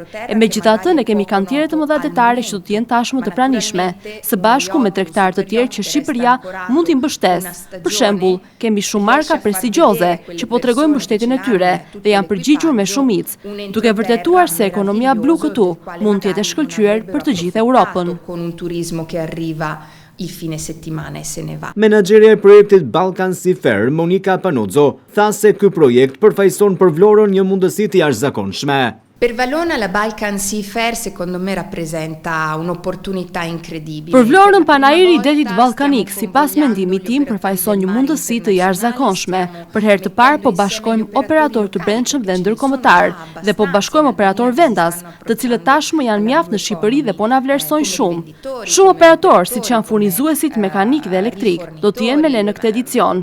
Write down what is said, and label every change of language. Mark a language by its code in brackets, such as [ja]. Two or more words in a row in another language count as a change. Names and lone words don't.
[sq] E megjithatë ne kemi kantiere të mëdha detare që do të jenë tashmë të pranishme, së bashku me tregtar të tjerë që Shqipëria mund t'i mbështesë. Për shembull, kemi shumë marka prestigjioze që po tregojnë mbështetjen e tyre dhe janë përgjigjur me shumicë, duke vërtetuar se ekonomia blu këtu mund të jetë e shkëlqyer për të gjithë Europën. [it] Il fine settimana se ne va. [sq] Menaxherja e projektit Balkan Seafair, Monika Panozzo, tha se ky projekt përfaqëson për Vlorën një mundësi të jashtëzakonshme. [it] Per Valona la Balkan Sea Fair secondo me rappresenta un'opportunità incredibile. [sq] Për Vlorën, panajiri i detit ballkanik, sipas mendimit tim, përfaqëson një mundësi të jashtëzakonshme. Për herë të parë po bashkojmë operator të brendshëm dhe ndërkombëtar dhe po bashkojmë operator vendas, të cilët tashmë janë mjaft në Shqipëri dhe po na vlerësojnë shumë. Shumë operator, siç janë furnizuesit mekanik dhe elektrik, do të jenë me ne në këtë edicion.